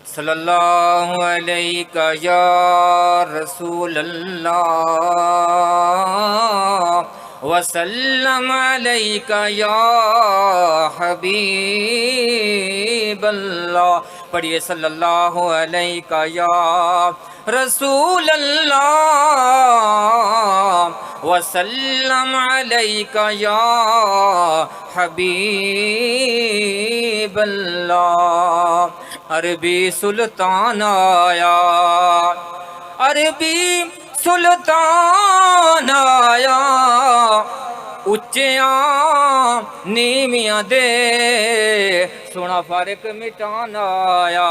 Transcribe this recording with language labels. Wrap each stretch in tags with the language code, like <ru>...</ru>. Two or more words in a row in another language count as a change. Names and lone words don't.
<ar>صلى الله عليك يا رسول الله وسلم عليك يا حبيب الله. پڑھیے صلى الله عليك يا رسول الله وسلم عليك يا حبيب الله.</ar> <pa>عربی سلطان آیا، عربی سلطان آیا، اچیاں نیویاں دے سوہنا فرق مٹان آیا.</pa>